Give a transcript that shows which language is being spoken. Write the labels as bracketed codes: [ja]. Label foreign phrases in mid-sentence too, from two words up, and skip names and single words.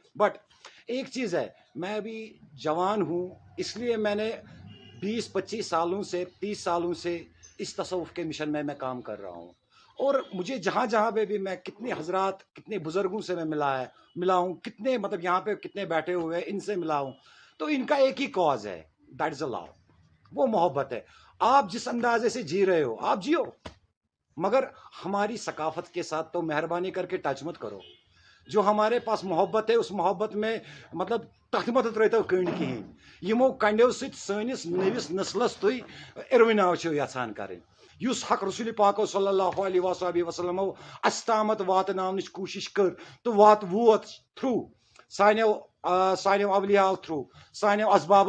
[ur] بٹ ایک چیز ہے, میں ابھی جوان ہوں, اس لیے میں نے 20-25 سالوں سے 30 سالوں سے اس تصوف کے مشن میں کام کر رہا ہوں, اور مجھے جہاں جہاں پہ بھی میں کتنے حضرات, کتنے بزرگوں سے میں ملا ہوں, کتنے مطلب یہاں پہ کتنے بیٹھے ہوئے ان سے ملا ہوں, تو ان کا ایک ہی کاز ہے, [en] that is love, [ur] وہ محبت ہے. آپ جس اندازے سے جی رہے ہو آپ جیو, مگر ہماری ثقافت کے ساتھ تو مہربانی کر کے ٹچ مت کرو. جو ہمارے پاس محبت ہے اس محبت میں مطلب [ks] تتھ مت ترٲیتو کٔنڈۍ کِہیٖنۍ, یِمو کنڈیو سۭتۍ سٲنِس نٔوِس نسلس تُہۍ اِروِناو چھِو یژھان کَرٕنۍ. یُس حق رسول پاکو صلی اللہ علیہ وسلم اَسہِ تامَتھ واتناونٕچ کوٗشِش کٔر تہٕ ووت تھرٛوٗ سانیو اولیاء تھرٛوٗ, سانیو اسبابو